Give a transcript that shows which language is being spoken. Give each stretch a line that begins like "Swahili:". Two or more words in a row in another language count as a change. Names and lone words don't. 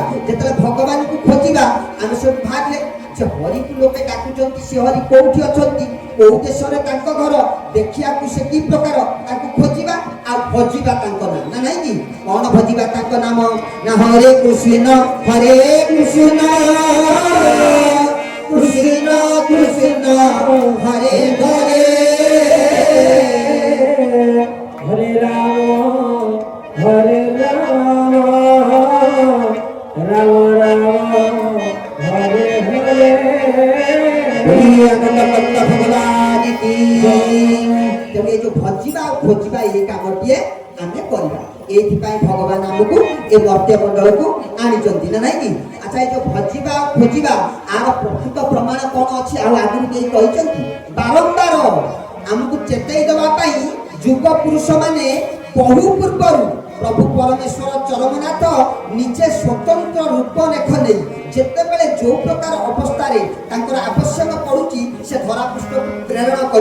Odia: ଯେତେବେଳେ ଭଗବାନଙ୍କୁ ଖୋଜିବା, ଆମେ ସବୁ ଭାବିଲେ ଯେ ହରିକୁ ଲୋକେ ଡାକୁଛନ୍ତି, ସେ ହରି କୋଉଠି ଅଛନ୍ତି, କୋଉ ଦେଶରେ ତାଙ୍କ ଘର, ଦେଖିବାକୁ ସେ କି ପ୍ରକାର, ତାକୁ ଖୋଜିବା ଆଉ ଭଜିବା ତାଙ୍କ ନାମ ନା ନାଇଁ କି? କଣ ଭଜିବା ତାଙ୍କ ନାମ ନା ହରେ କୃଷ୍ଣ ହରେ କୃଷ୍ଣ କୃଷ୍ଣ କୃଷ୍ଣ ହରେ ହରେ, हरे राम राम राम हरे हरे।
Hindi: भगवान की।
Odia: ତେଣୁ ଏ ଯୋଉ ଭଜିବା ଆଉ ଖୋଜିବା ଏଇ କାମଟିଏ ଆମେ କରିବା। ଏଇଥିପାଇଁ ଭଗବାନ ଆମକୁ ଏ ମର୍ତ୍ତ୍ୟ ମଣ୍ଡଳକୁ ଆଣିଛନ୍ତି ନା ନାଇଁ କି? ଆଚ୍ଛା ଏ ଯୋଉ ଭଜିବା ଆଉ ଖୋଜିବା ଆର ପ୍ରକୃତ ପ୍ରମାଣ କଣ ଅଛି? ଆଉ ଆଗରୁ କେହି କହିଛନ୍ତି? ବାରମ୍ବାର ଆମକୁ ଚେତେଇ ଦେବା ପାଇଁ ଯୁଗ ପୁରୁଷ ମାନେ ବହୁ ପୂର୍ବରୁ ପ୍ରଭୁ ପରମେଶ୍ୱର ଚରମନାଥ ନିଜେ ସ୍ୱତନ୍ତ୍ର ରୂପରେଖ ନେଇ ଯେତେବେଳେ ଯୋଉ ପ୍ରକାର ଅବସ୍ଥାରେ ତାଙ୍କର ଆବଶ୍ୟକ ପଡୁଛି ସେ ଧରାପୃଷ୍ଠକୁ ପ୍ରେରଣ କରିଛନ୍ତି।